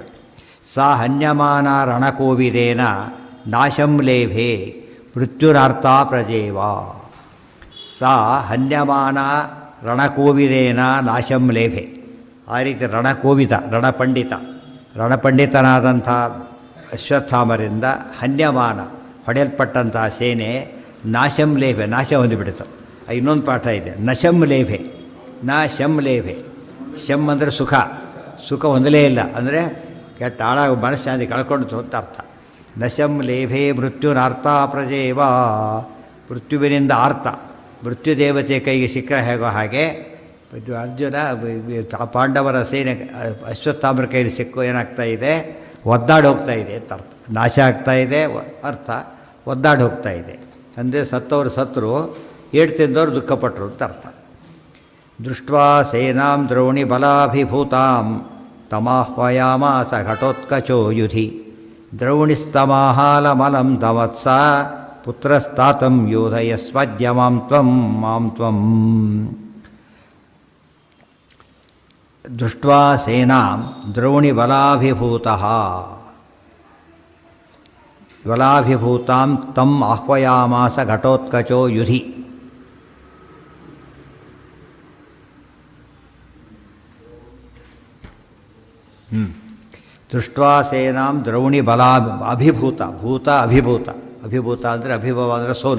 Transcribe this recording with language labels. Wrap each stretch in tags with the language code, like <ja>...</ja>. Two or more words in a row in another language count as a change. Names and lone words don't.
<sa>ಸಾ ಹನ್ಯಮಾನ ರಣಕೋವಿದೇನ ನಾಶಂ ಲೇಭೆ ಮೃತ್ಯುನಾರ್ತಾ ಪ್ರಜೇವಾ. ಸಾ ಹನ್ಯಮಾನ ರಣಕೋವಿದೇನ ನಾಶಂ ಲೇಭೆ.</sa> <kn>ಆ ರೀತಿ ರಣಕೋವಿದ ರಣಪಂಡಿತನಾದಂಥ ಅಶ್ವತ್ಥಾಮರಿಂದ ಹನ್ಯಮಾನ ಹೊಡೆಯಲ್ಪಟ್ಟಂಥ ಸೇನೆ</kn> <sa>ನಾಶಂ ಲೇಭೆ</sa> <kn>ನಾಶ ಹೊಂದಿಬಿಡ್ತು. ಇನ್ನೊಂದು ಪಾಠ ಇದೆ,</kn> <sa>ನಶಂ ಲೇಭೆ ಶಂ ಲೇಭೆ.</sa> <kn>ಶಂ ಅಂದರೆ ಸುಖ ಹೊಂದಲೇ ಇಲ್ಲ ಅಂದರೆ ಕೆಟ್ಟ ಹಾಳಾಗ ಮನಸ್ಸಾಂತಿ ಕಳ್ಕೊಂಡು ಅಂತ ಅರ್ಥ.</kn> <sa>ನಶಂ ಲೇಭೆ ಮೃತ್ಯುನಾರ್ತಾ ಪ್ರಜೇವಾ.</sa> <kn>ಮೃತ್ಯುವಿನಿಂದ ಆರ್ತ, ಮೃತ್ಯುದೇವತೆ ಕೈಗೆ ಸಿಕ್ಕರೆ ಹೇಗೋ ಹಾಗೆ ಅರ್ಜುನ ಪಾಂಡವರ ಸೇನೆ ಅಶ್ವತ್ಥಾಮರ ಕೈಯಲ್ಲಿ ಸಿಕ್ಕು ಏನಾಗ್ತಾ ಇದೆ, ಒದ್ದಾಡಿ ಹೋಗ್ತಾ ಇದೆ ಅಂತ ಅರ್ಥ. ನಾಶ ಆಗ್ತಾ ಇದೆ ಅರ್ಥ, ಒದ್ದಾಡಿ ಹೋಗ್ತಾ ಇದೆ ಅಂದರೆ ಸತ್ತವರು ಸತ್ತರು, ಏಟು ತಿಂದವರು ದುಃಖಪಟ್ಟರು ಅಂತ ಅರ್ಥ.</kn> <sa>ದೃಷ್ಟ್ವಾ ಸೇನಾಂ ದ್ರೋಣಿ ಬಲಾಭಿಭೂತಾಂ ತಮಾಹ್ವಯಾಮಾಸ ಘಟೋತ್ಕಚೋ ಯುಧಿ ದ್ರೌಣಿಸ್ತಮಾಹಾಲಮಲಂ ತವತ್ಸ ಪುತ್ರಸ್ತಾತಂ ಯೋಧಯಸ್ವದ್ಯ ಮಾಂ ತ್ವಂ. ದೃಷ್ಟ್ವಾ ಸೇನಾಂ ದ್ರೋಣಿ ಬಲಾಭಿಭೂತಾಂ ತಂ ಆಹ್ವಯಾಮಾಸ ಘಟೋತ್ಕಚೋ ಯುಧಿ. ದೃಷ್ಟ್ವಾ ಸೇನಾಂ ದ್ರೌಣಿ ಅಭಿಭೂತ ಅಭಿಭೂತ</sa> <kn>ಅಂದರೆ ಅಭಿಭವ ಅಂದರೆ ಸೋಲು.</kn>